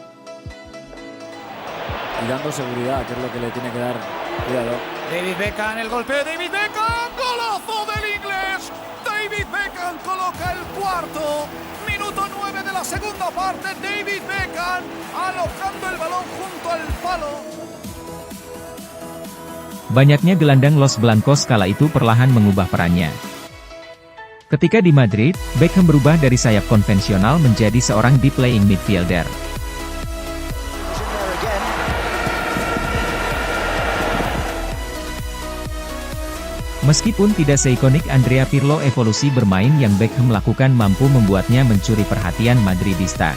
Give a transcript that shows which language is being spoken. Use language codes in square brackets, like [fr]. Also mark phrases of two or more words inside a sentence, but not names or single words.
[es] Y dando seguridad, que es lo que le tiene que dar. Cuidado. David Beckham, el golpeo de David Beckham, golazo del inglés. David Beckham coloca el cuarto. Minuto 9 de la segunda parte. David Beckham alojando el balón junto al palo. [id] Banyaknya gelandang Los Blancos kala itu perlahan mengubah perannya. Ketika di Madrid, Beckham berubah dari sayap konvensional menjadi seorang [en] deep playing midfielder. [id] Meskipun tidak seikonik Andrea Pirlo, evolusi bermain yang Beckham lakukan mampu membuatnya mencuri perhatian Madridista.